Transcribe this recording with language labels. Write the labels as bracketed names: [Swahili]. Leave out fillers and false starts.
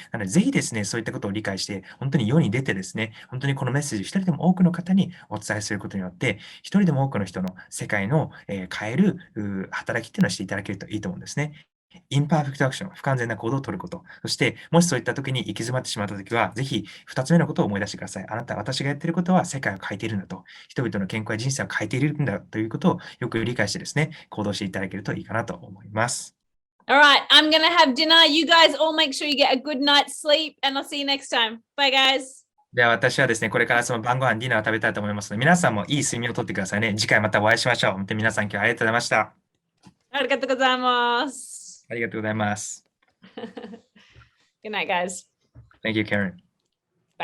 [Japanese] なので、ぜひですね、そういったことを理解して、本当に世に出てですね、本当にこのメッセージを一人でも多くの方にお伝えすることによって、一人でも多くの人の世界の変える働きっていうのをしていただけるといいと思うんですね。インパーフェクトアクション、不完全な行動を取ること。そして、もしそういった時に行き詰まってしまった時は、ぜひ2つ目のことを思い出してください。あなた、私がやっていることは世界を変えているんだと。人々の健康や人生を変えているんだということをよく理解してですね、行動していただけるといいかなと思います。 [English] All right, I'm going to have dinner. You guys all make sure you get a good night's sleep, and I'll see you next time. Bye, guys. [Japanese] では私はですね、これからその晩ご飯、ディナーを食べたいと思いますので、皆さんもいい睡眠をとってくださいね。次回またお会いしましょう。本当に皆さん今日はありがとうございました。ありがとうございます。ありがとうございます。 [English] Good night, guys. Thank you, Karen. Bye.